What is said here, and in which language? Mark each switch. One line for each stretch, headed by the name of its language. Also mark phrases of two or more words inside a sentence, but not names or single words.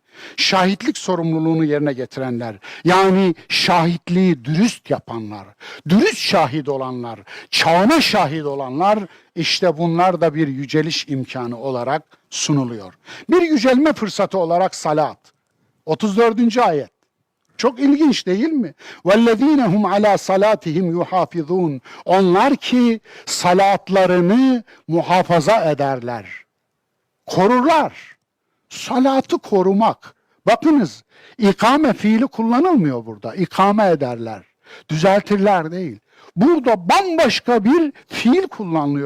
Turkish: Şahitlik sorumluluğunu yerine getirenler, yani şahitliği dürüst yapanlar, dürüst şahit olanlar, çağına şahit olanlar, işte bunlar da bir yüceliş imkanı olarak sunuluyor. Bir yücelme fırsatı olarak salat. 34. ayet. Çok ilginç değil mi?
Arabic: وَالَّذ۪ينَ هُمْ عَلَى صَلَاتِهِمْ يُحَافِظُونَ
Turkish: Onlar ki salatlarını muhafaza ederler. Korurlar. Salatı korumak. Bakınız, ikame fiili kullanılmıyor burada. İkame ederler. Düzeltirler değil. Burada bambaşka bir fiil kullanılıyor.